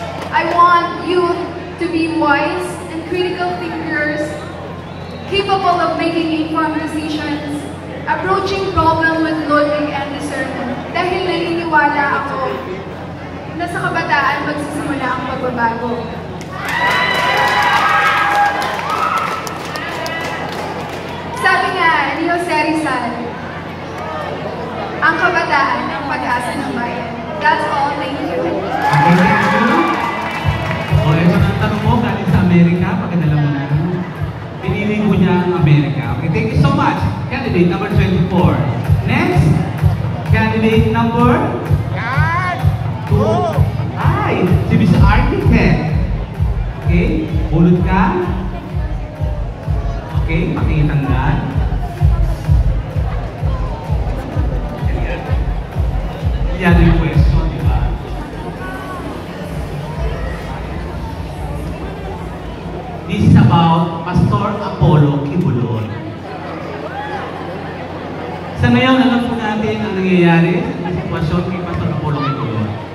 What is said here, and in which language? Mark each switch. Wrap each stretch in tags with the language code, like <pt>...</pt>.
<en>I want youth to be wise and critical thinkers, capable of making informed decisions, approaching problems with logic and discernment.</en> <tl>Dahil naniniwala ako na sa kabataan magsisimula ang pagbabago. Sabi nga ni Jose Rizal, ang kabataan ang pag-asa ng bayan.</tl> <en>That's all. Thank you. Okay, thank you.</en> <tl>O, ito na ang tanong mo, galing sa Amerika, pagkadala mo na. Pinili mo niya ang Amerika.</tl> <en>Okay, thank you so much. Candidate number 24. Next, candidate number 2.</en> <tl>Ay, si Miss Architect. Okay, ulot ka. Okay, pakitanggal. Yan yung question, di ba?</tl> <en>This is about Pastor Apollo Kibuloy.</en> <tl>Sa ngayon, alam po natin ang nangyayari sa sitwasyon kay Pastor Apollo Kibuloy.</tl>